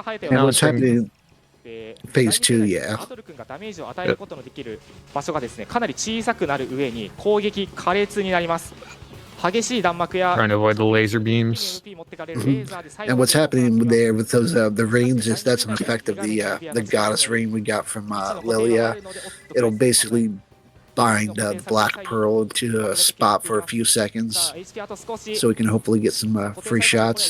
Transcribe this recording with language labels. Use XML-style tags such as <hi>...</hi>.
<en>And what's happening Phase 2, yeah.</en> <ja>バトル君がダメージを与えることのできる場所がですね、かなり小さくなる上に攻撃苛烈になります。激しい弾幕や</ja> <en>Trying to avoid the laser beams. And what's happening there with those the rings is that's an effect of the goddess ring we got from Lilia. It'll basically bind Black Pearl into a spot for a few seconds, so we can hopefully get some free shots.</en>